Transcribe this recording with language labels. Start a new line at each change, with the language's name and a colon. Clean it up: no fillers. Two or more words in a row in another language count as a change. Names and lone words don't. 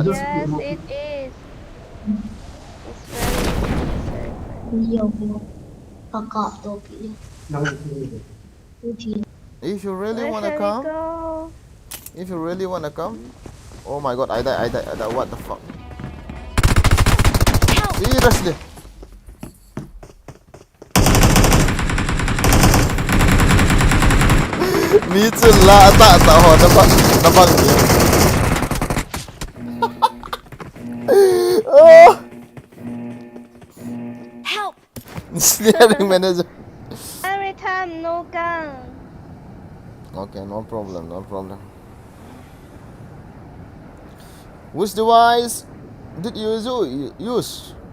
English: Yes, it is. It's very expensive. If you really Where wanna shall we come, go? if you really wanna come, oh my god, I died, I died, what the fuck? Seriously?
Malay: Ni lah tak ho nampak ni.
English: Oh, Help! steering manager. Every time, no gun. Okay, no problem, no problem. Which device did you use?